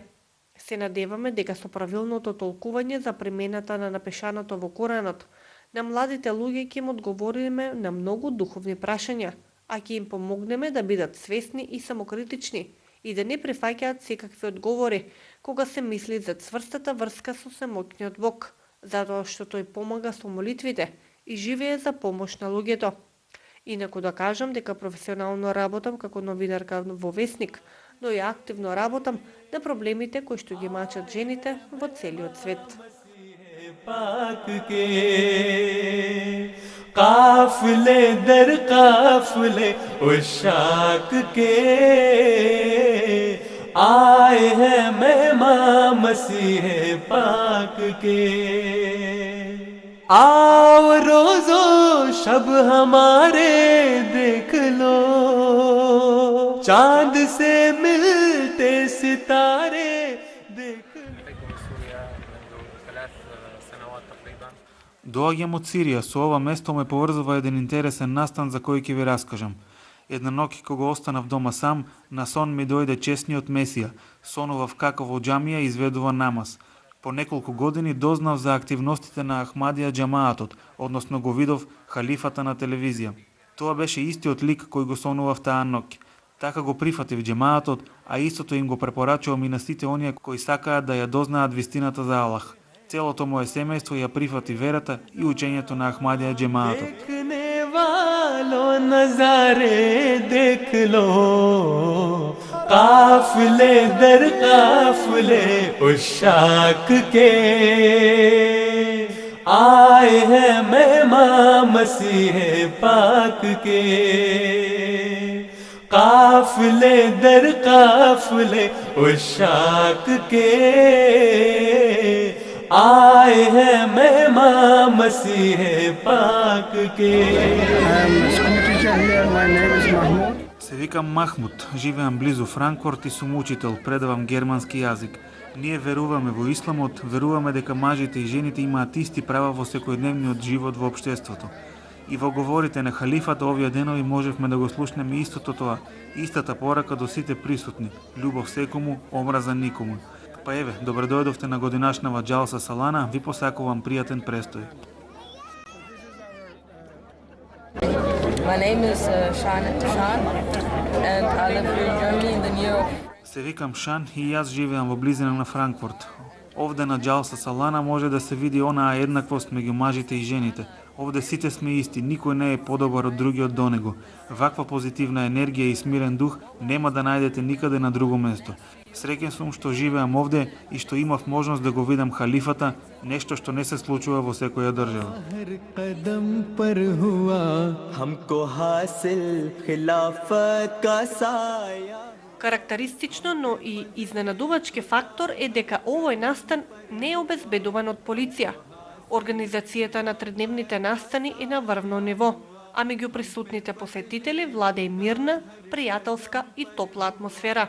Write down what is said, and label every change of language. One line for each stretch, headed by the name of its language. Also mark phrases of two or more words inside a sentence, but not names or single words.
Macedonian: Се надеваме дека со правилното толкување за примената на напишаното во Куранот, на младите луѓе ќе им одговориме на многу духовни прашања, а ќе им помогнеме да бидат свесни и самокритични и да не прифаќаат секакви одговори кога се мисли за цврстата врска со семоќниот Бог, затоа што тој помага со молитвите и живее за помош на луѓето. Инаку да кажам дека професионално работам како новинарка во Весник, но и активно работам на проблемите кои што ги мачат жените во целиот свет.
Urdu: پاک کے قافلے در قافلے عشاق کے آئے ہیں مہمان مسیح پاک کے آؤ روز و شب ہمارے دیکھ لو چاند سے ملتے ستارے دیکھ
Macedonian: Доаѓам од Сирија, со ова место ме поврзува еден интересен настан за кој ќе ви раскажам. Една ноќ кога останав дома сам, на сон ми дојде чесниот Месија, сонував како во џамија изведува намаз. По неколку години дознав за активностите на Ахмадија џамаатот, односно го видов халифата на телевизија. Тоа беше истиот лик кој го сонував таа ноќ. Така го прифатив џамаатот, а истото им го препорачувам и на сите оние кои сакаат да ја дознаат вистината за Аллах. Целото мое семејство ја прифати верата и учењето на Ахмадија џемаатот.
Urdu: دیکھنے والو نظارے دیکھ لو قافلے در قافلے عشاق کے آئے ہیں مہمان مسیح پاک کے قافلے در قافلے عشاق کے آئے ہیں مہمان مسیح پاک کے.
English: I am a school teacher here. My name is Mahmoud.
Macedonian: Се викам Махмуд, живеам близу Франкфурт и сум учител, предавам германски јазик. Ние веруваме во исламот, веруваме дека мажите и жените имаат исти права во секојдневниот живот во општеството. И во говорите на халифата овие денови можевме да го слушнеме истото тоа, истата порака до сите присутни, љубов секому, омраза никому. Па еве, добре дојдовте на годинашнава џалса Салана, ви посакувам пријатен престој. My name is Shan, and I live here in Germany in the near. Се викам Шан и јас живеам во близина на Франкфурт. Овде на џалса Салана може да се види онаа еднаквост меѓу мажите и жените. Овде сите сме исти, никој не е подобар од другиот до него. Ваква позитивна енергија и смирен дух нема да најдете никаде на друго место. Среќен сум што живеам овде и што имав можност да го видам халифата, нешто што не се случува во секоја држава.
Urdu: ہر قدم پر ہوا ہم کو حاصل خلافت کا سایہ.
Macedonian: Карактеристично, но и изненадувачки фактор е дека овој настан не е обезбедуван од полиција. Организацијата на тредневните настани е на врвно ниво, а меѓу присутните посетители владе и мирна, пријателска и топла атмосфера.